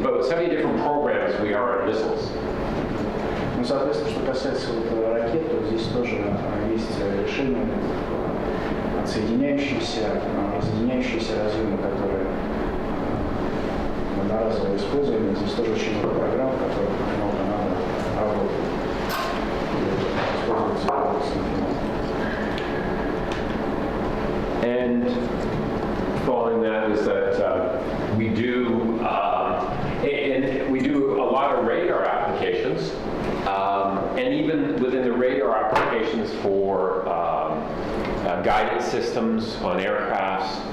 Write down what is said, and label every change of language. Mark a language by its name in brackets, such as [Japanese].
[English] About 70 different programs we are on missiles. [Russian] Ну, соответственно, что касается вот ракет, то здесь тоже есть решения соединяющиеся разъемы, которые одноразово используемы. Здесь тоже очень много программ, в которых Amphenol Canada работает. Используется продукция Amphenol. [English] And following that is that we do a lot of radar applications, and even within the radar applications for guidance systems on aircrafts.